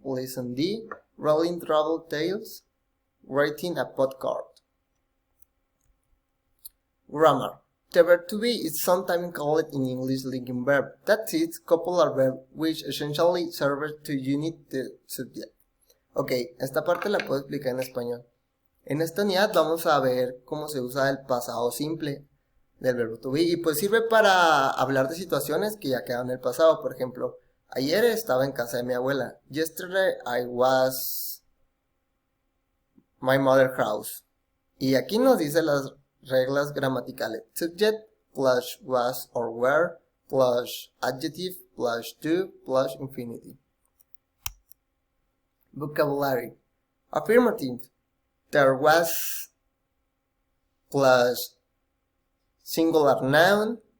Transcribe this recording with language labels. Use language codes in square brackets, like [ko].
[en] Lesson D, Rolling travel tales, writing a postcard. Grammar. The verb to be is sometimes called in English linking verb. That is, copular verb which essentially serves to unite the subject. [es] Ok, esta parte la puedo explicar en español. En esta unidad vamos a ver cómo se usa el pasado simple del verbo to be y pues sirve para hablar de situaciones que ya quedan en el pasado. Por ejemplo, ayer estaba en casa de mi abuela. [en] Yesterday I was my mother's house. [es] Y aquí nos dice las reglas gramaticales. [en] Subject plus was or were plus adjective plus to plus infinitive. Vocabulary. Affirmative. There was plus singular noun.